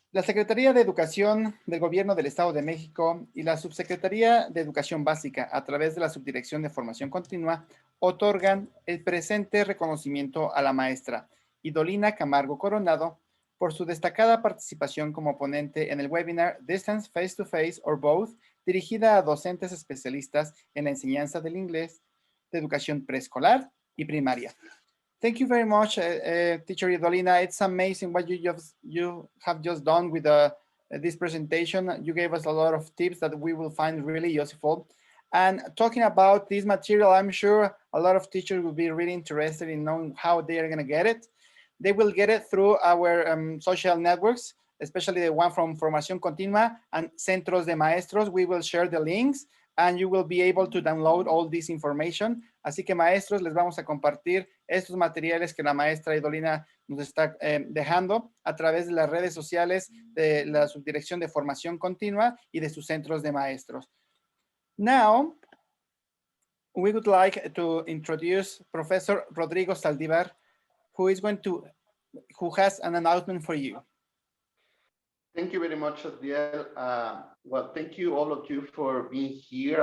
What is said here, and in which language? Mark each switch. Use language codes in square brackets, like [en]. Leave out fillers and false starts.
[es] La Secretaría de Educación del Gobierno del Estado de México y la Subsecretaría de Educación Básica, a través de la Subdirección de Formación Continua, otorgan el presente reconocimiento a la maestra Idolina Camargo Coronado por su destacada participación como ponente en el webinar Distance, Face to Face or Both, dirigida a docentes especialistas en la enseñanza del inglés de educación preescolar y primaria. [en] Thank you very much, Teacher Idolina. It's amazing what you have just done with this presentation. You gave us a lot of tips that we will find really useful. And talking about this material, I'm sure a lot of teachers will be really interested in knowing how they are going to get it. They will get it through our social networks, especially the one from Formación Continua and Centros de Maestros. We will share the links and you will be able to download all this information. [es] Así que, maestros, les vamos a compartir estos materiales que la maestra Idolina nos está dejando a través de las redes sociales de la Subdirección de Formación Continua y de sus centros de maestros. [en] Now, we would like to introduce Professor Rodrigo Saldívar, who has an announcement for you. Thank you very much, Adiel. Well, thank you all of you for being here.